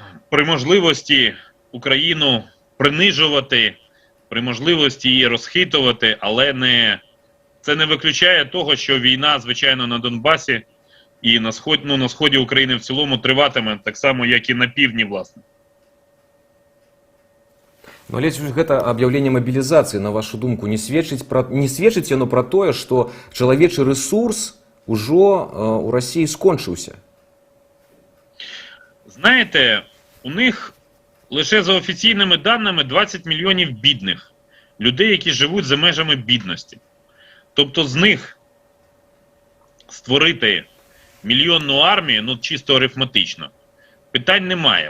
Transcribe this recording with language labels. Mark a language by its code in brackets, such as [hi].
[uk] при можливості Україну принижувати, при можливості її розхитувати, але це не виключає того, що війна, звичайно, на Донбасі і на сході України в цілому триватиме так само, як і на півдні, власне. [be] Но ледзь гэта аб'яўленне мабілізацыі, на вашу думку, не сведчыць яно пра тое, што чалавечы рэсурс ужо у Расіі скончыўся? [uk] Знаєте, у них лише за офіційними даними 20 мільйонів бідних. Людей, які живуть за межами бідності. Тобто з них створити мільйонну армію, ну чисто арифметично, питань немає.